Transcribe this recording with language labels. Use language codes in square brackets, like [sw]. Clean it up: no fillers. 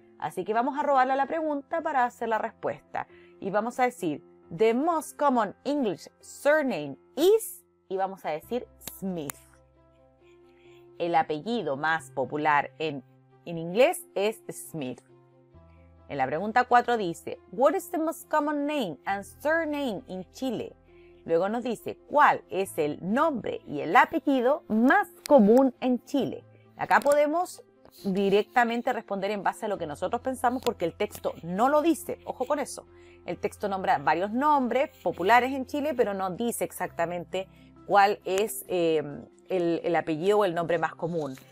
[es] Así que vamos a robarle a la pregunta para hacer la respuesta. Y vamos a decir, [en] The most common English surname is, [es] y vamos a decir Smith. El apellido más popular en inglés es Smith. En la pregunta 4 dice, [en] What is the most common name and surname in Chile? [es] Luego nos dice, ¿cuál es el nombre y el apellido más común en Chile? Acá podemos directamente responder en base a lo que nosotros pensamos porque el texto no lo dice. Ojo con eso. El texto nombra varios nombres populares en Chile, pero no dice exactamente cuál es el apellido o el nombre más común.